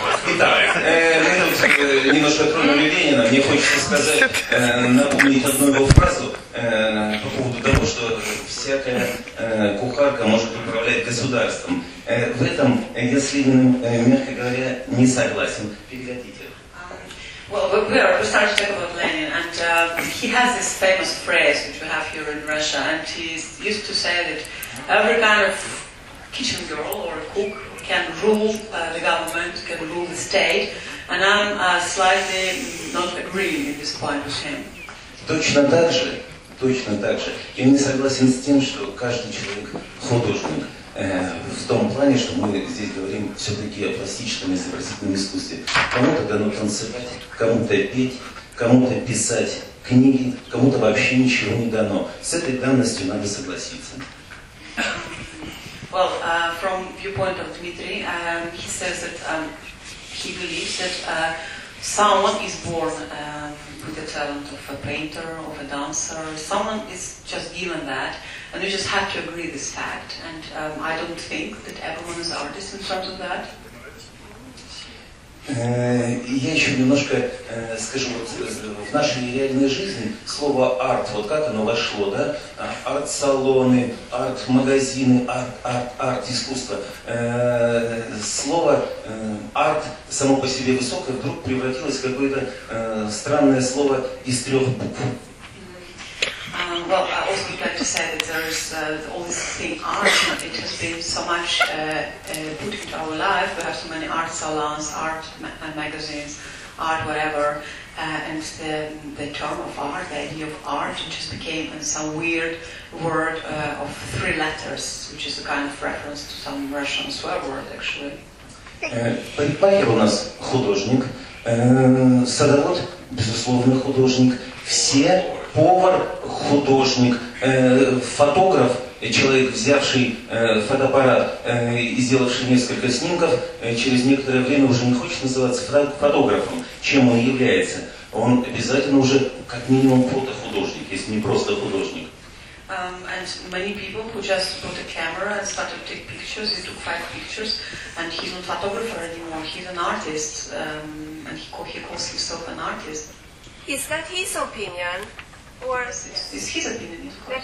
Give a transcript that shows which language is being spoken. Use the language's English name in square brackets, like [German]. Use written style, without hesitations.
[Russian] Итак, я немножко тронули Ленина, мне хочется сказать, напомнить одну его фразу по поводу того, что всякая кухарка может управлять государством. В этом я с Лениным, мягко говоря, не согласен. Переходите. [English] We are starting to talk about Lenin, and he has this famous phrase which we have here in Russia, and he used to say that every kind of kitchen girl or cook can rule the government, can rule the state, and I'm slightly not agreeing at this point with him. [Russian] Точно так же. Точно так же. Я не согласен с тем, что каждый человек художник. В том плане, что мы здесь говорим все-таки о пластическом и изобразительном искусстве. Кому-то дано танцевать, кому-то петь, кому-то писать книги, кому-то вообще ничего не дано. С этой данностью надо согласиться. [English] Well, from viewpoint of Dmitry, he says that he believes that someone is born with the talent of a painter, of a dancer. Someone is just given that, and we just have to agree this fact. And I don't think that everyone is artist in front of that. [Russian] Я еще немножко скажу, вот в нашей реальной жизни слово арт, вот как оно вошло, да? Арт-салоны, арт-магазины, арт-искусство. Слово арт само по себе высокое вдруг превратилось в какое-то странное слово из трех букв. [English] Well, I also would like to say that there is all this thing art, it has been so much put into our life. We have so many art salons, art magazines, art whatever, and the term of art, the idea of art, it just became some weird word of three letters, which is a kind of reference to some Russian swear word, actually. [Russian] Парикмахер у нас художник, садовод, безусловно, художник, все... Повар, художник, фотограф, человек, взявший фотоаппарат и сделавший несколько снимков, через некоторое время уже не хочет называться фотографом. Чем он является? Он обязательно уже как минимум фотохудожник, если не просто художник. [English] And many people who just bought a camera and started to take pictures, he took five pictures, and he's not a photographer anymore, he's an artist, and he calls himself an artist. Is that his opinion? Or is his opinion, of course.